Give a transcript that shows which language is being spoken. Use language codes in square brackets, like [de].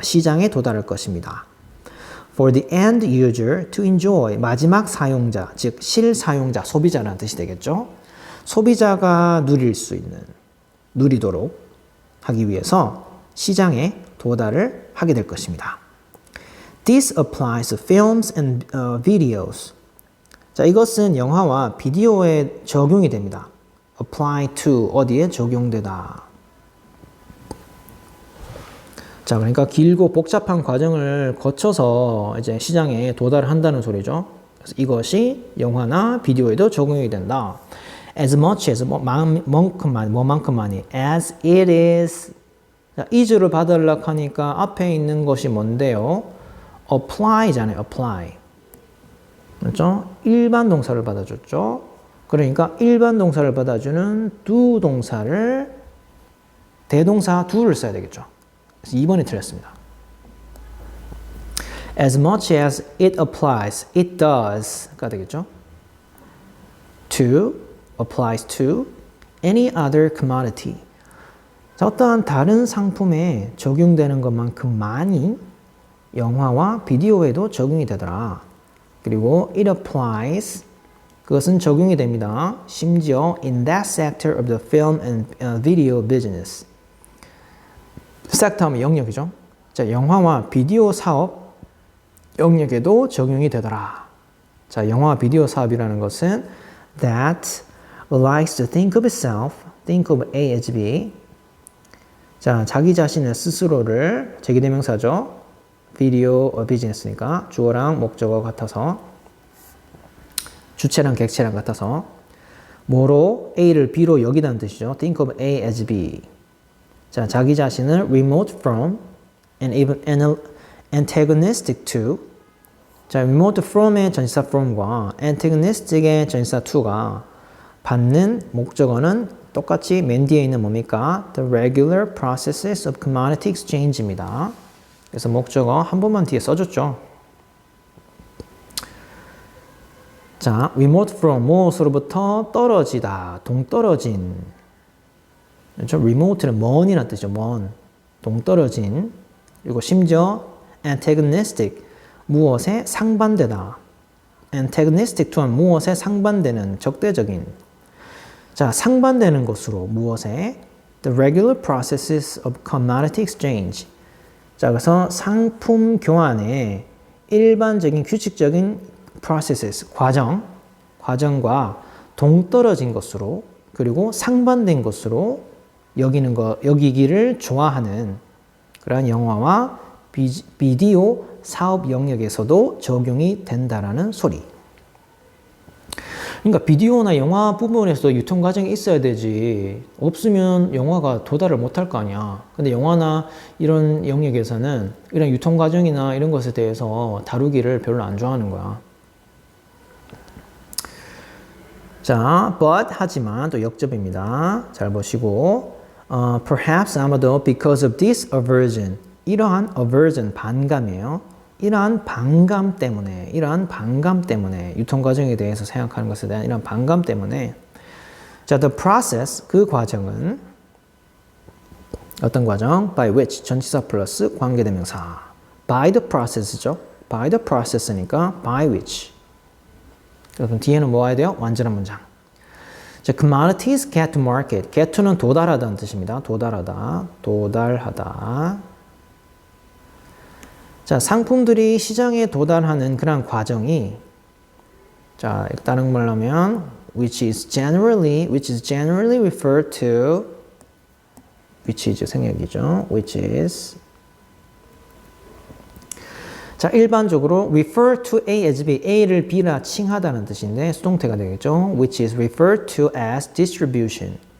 [ko] 시장에 도달할 것입니다. [en] For the end user to enjoy, [ko] 마지막 사용자, 즉 실사용자, 소비자라는 뜻이 되겠죠. 소비자가 누리도록 하기 위해서 시장에 도달을 하게 될 것입니다. [en] This applies to films and videos. [ko] 자, 이것은 영화와 비디오에 적용이 됩니다. [en] apply to, [ko] 어디에 적용되다. 자, 그러니까 길고 복잡한 과정을 거쳐서 이제 시장에 도달을 한다는 소리죠. 그래서 이것이 영화나 비디오에도 적용이 된다. [en] as much as, 뭐만큼만이, as it is. [ko] 자, is를 받으려고 하니까 앞에 있는 것이 뭔데요? [en] apply잖아요, apply. [ko] 그렇죠? 일반 동사를 받아줬죠. 그러니까 일반 동사를 받아주는 do 동사를 대동사 do를 써야 되겠죠. 그래서 2번이 틀렸습니다. [en] As much as it applies, it does가 되겠죠. To applies to any other commodity. [ko] 자, 어떠한 다른 상품에 적용되는 것만큼 많이 영화와 비디오에도 적용이 되더라. 그리고 [en] it applies [ko] 그것은 적용이 됩니다. 심지어 [en] in that sector of the film and video business. [ko] 섹터 하면 영역이죠. 자, 영화와 비디오 사업 영역에도 적용이 되더라. 자, 영화와 비디오 사업이라는 것은 [en] that likes to think of itself, think of A as B. [ko] 자, 자기 자신의 스스로를 제기대명사죠. 비디오 비즈니스니까 주어랑 목적어 같아서 주체랑 객체랑 같아서 뭐로 A를 B로 여기다는 뜻이죠. [en] Think of A as B. [ko] 자, 자기 자신을 [en] remote from and even antagonistic to. [ko] 자, remote from의 전치사 from과 antagonistic의 전치사 to가 받는 목적어는 똑같이 맨 뒤에 있는 뭡니까? [en] The regular processes of commodity exchange입니다. [ko] 그래서 목적어 한 번만 뒤에 써줬죠. 자, remote from 무엇으로부터 떨어지다, 동떨어진. 그렇죠? remote는 먼이라는 뜻이죠. 먼, 동떨어진. 그리고 심지어 antagonistic, 무엇에 상반되다. antagonistic to 무엇에 상반되는, 적대적인. 자, 상반되는 것으로 무엇에? [en] The regular processes of commodity exchange. [ko] 자, 그래서 상품 교환의 일반적인 규칙적인 processes, 과정과 동떨어진 것으로 그리고 상반된 것으로 여기기를 좋아하는 그러한 영화와 비디오 사업 영역에서도 적용이 된다라는 소리. 그러니까 비디오나 영화 부분에서도 유통 과정이 있어야 되지. 없으면 영화가 도달을 못할 거 아니야. 근데 영화나 이런 영역에서는 이런 유통 과정이나 이런 것에 대해서 다루기를 별로 안 좋아하는 거야. 자, but 하지만 또 역접입니다. 잘 보시고 [en] perhaps [ko] 아마도 [en] because of this aversion. [ko] 이러한 aversion, 반감이에요. 이러한 반감 때문에 유통 과정에 대해서 생각하는 것에 대한 이런 반감 때문에 자, the process, 그 과정은 어떤 과정? [en] by which, [ko] 전치사 플러스 관계대명사. [en] by the process죠. by the process니까 by which. [ko] 그럼 뒤에는 뭐 와야 돼요? 완전한 문장. [en] 자, commodities get to market. [ko] get to는 도달하다는 뜻입니다. 도달하다. 자, 상품들이 시장에 도달하는 그런 과정이 자, 다른 말로 하면 [en] which is generally referred to which is [ko] 생략이죠. which is 자, 일반적으로 [en] refer to A as B, [ko] A를 B라 칭하다는 뜻인데 수동태가 되겠죠. [en] which is referred to as distribution.